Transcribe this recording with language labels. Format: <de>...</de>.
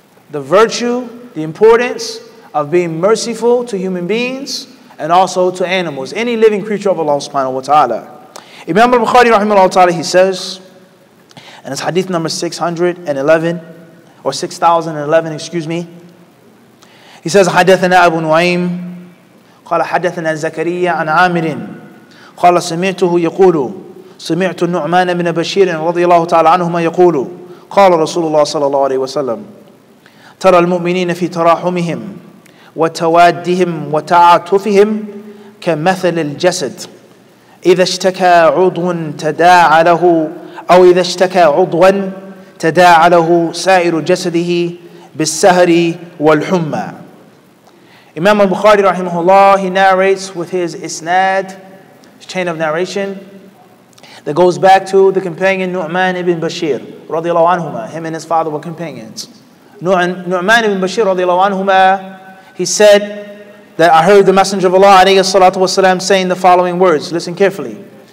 <en>The virtue, the importance of being merciful to human beings and also to animals, any living creature of Allah subhanahu wa ta'ala. Imam al-Bukhari rahimahullah ta'ala, he says, and it's hadith number 611, or 6011, excuse me. He says,</en> <ar>حدثنا أبو نعيم قال حدثنا زكريا عن عامر قال سمعته يقول سمعت النعمان بن بشير رضي الله تعالى عنهما يقول قال رسول الله صلى الله عليه وسلم ترى المؤمنين في تراحمهم وتوادهم وتعاطفهم كمثل الجسد إذا اشتكى عضو تداعى له أو إذا اشتكى عضوا تداعى له سائر جسده بالسهر والحمى.</ar> <en>Imam al-Bukhari rahimahullah, he narrates with his isnad, his chain of narration, that goes back to the companion Nu'man ibn Bashir radiallahu anhuma. Him and his father were companions. Nu'man ibn Bashir radiallahu anhuma, he said that I heard the Messenger of Allah alayhi salatu wasalam saying the following words. Listen carefully.</en>